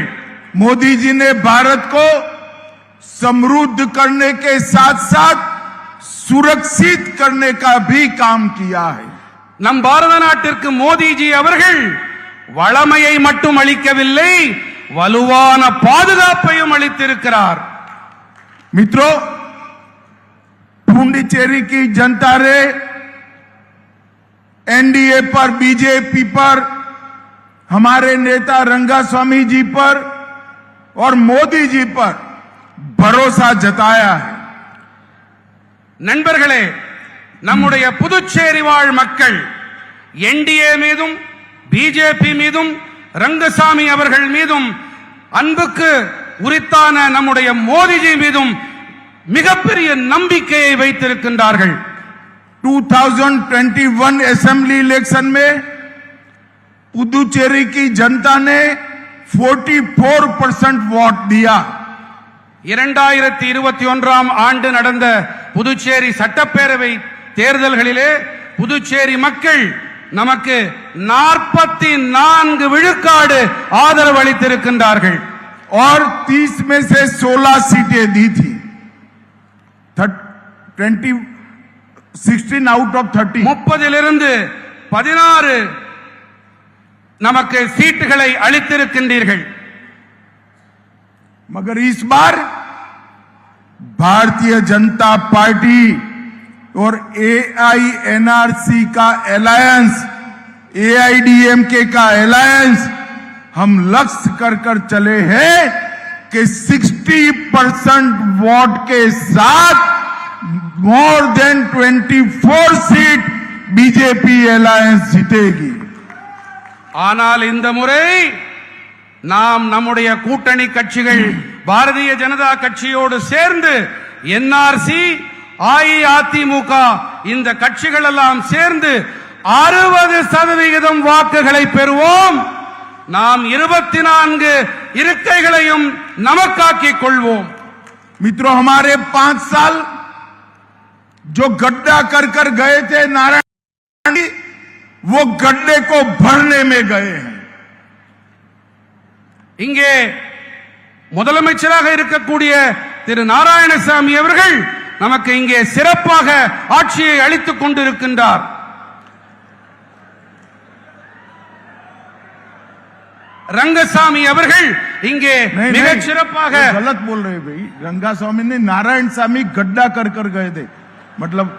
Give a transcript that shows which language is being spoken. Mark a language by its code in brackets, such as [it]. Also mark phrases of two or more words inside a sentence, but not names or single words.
[hi] मोदी जी ने भारत को समृद्ध करने के साथ साथ सुरक्षित करने का भी काम किया है. [ta] நம் பாரத நாட்டிற்கு மோடிஜி அவர்கள் வளமையை மட்டும் அளிக்கவில்லை, வலுவான பாதுகாப்பையும் அளித்திருக்கிறார். [hi] मित्रों, पुडुचेरी की जनता ने एनडीए पर, बीजेपी पर, हमारे नेता रंगास्वामी जी पर और मोदी जी पर भरोसा जताया है. [ta] நண்பர்களே, நம்முடைய புதுச்சேரி வாழ் மக்கள் என்டிஏ மீதும் பிஜேபி மீதும் ரங்கசாமி அவர்கள் மீதும் அன்புக்கு உரித்தான நம்முடைய மோடிஜி மீதும் மிகப்பெரிய நம்பிக்கையை வைத்திருக்கின்றார்கள். [hi] 2021 [en] assembly election [hi] में पुदुचेरी की जनता ने 44% वोट दिया. [ta] 2021 ஆண்டு நடந்த புதுச்சேரி சட்டப்பேரவை தேர்தல்களிலே புதுச்சேரி மக்கள் நமக்கு 44 விழுக்காடு ஆதரவு அளித்திருக்கின்றார்கள். [hi] और 30 में से 16 सीटें दी थी. [en] 16 out of 30. [ta] 30 16 நமக்கு சீட்டுகளை அளித்திருக்கின்றீர்கள். [hi] मगर इस बार भारतीय जनता पार्टी और एआईएनआरसी का अलायंस, एआईडीएमके का अलायंस हम लक्ष्य कर चले हैं कि 60% वोट के साथ [en] more than [hi] 24 सीट बीजेपी अलायंस जीतेगी. [ta] ஆனால் இந்த முறை நாம் நம்முடைய கூட்டணி கட்சிகள் பாரதிய ஜனதா கட்சியோடு சேர்ந்து என்ஆர்சி, அஇஅதிமுக இந்த கட்சிகள் எல்லாம் சேர்ந்து 60% வாக்குகளை பெறுவோம். நாம் 24 இருக்கைகளையும் நமக்காக்கிக் கொள்வோம். [hi] मित्रों, हमारे 5 साल जो गड्ढा कर गए थे नारायण, वो गड्ढे को भरने में गए हैं. [ta] இங்கே முதலமைச்சராக இருக்கக்கூடிய திரு நாராயணசாமி அவர்கள் நமக்கு இங்கே சிறப்பாக ஆட்சியை அளித்துக் கொண்டிருக்கின்றார். रंगसामी அவர்கள் இங்கே மிகச் சிறப்பாக [hi] गलत बोल रहे भाई. रंगास्वामी ने नारायण स्वामी गड्ढा कर गए थे, मतलब